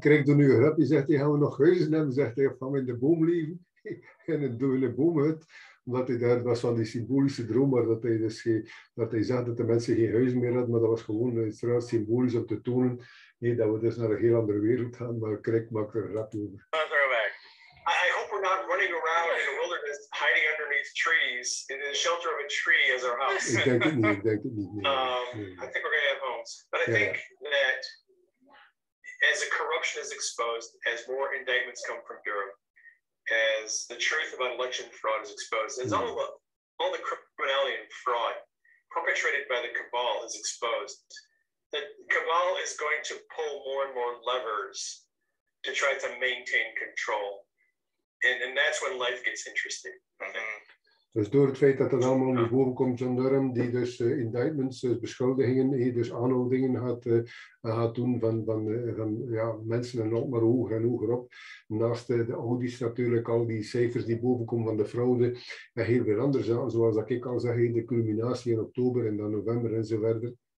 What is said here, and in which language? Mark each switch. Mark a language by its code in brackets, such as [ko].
[nl] Greg doet nu een grapje, zegt hij, gaan we nog huizen hebben? Zegt hij, gaan we in de boom leven? In een boomhut. Omdat hij daar, dat was van die symbolische droom, maar dat hij zag dat de mensen geen huizen meer hadden, maar dat was gewoon symbolisch om te tonen dat we dus naar een heel andere wereld gaan, maar Greg maakt er een grapje over. [en] I hope we're not running around in the wilderness, hiding underneath trees, in the shelter of a tree as our house. [nl] Ik denk het niet. [en] I think we're going to have homes. But I think that as the corruption is exposed, as more indictments come from Bureau, as the truth about election fraud is exposed, as all the criminality and fraud perpetrated by the Cabal is exposed, the Cabal is going to pull more and more levers to try to maintain control. And that's when life gets interesting. [nl] Dus door het feit dat het allemaal naar boven komt, John Durham, die dus indictments, dus beschuldigingen, dus aanhoudingen gaat doen van mensen en ook maar hoger en hoger op. Naast de audits natuurlijk, al die cijfers die boven komen van de fraude en heel veel andere zaken, zoals dat ik al zeg, de culminatie in oktober en dan november en zo verder.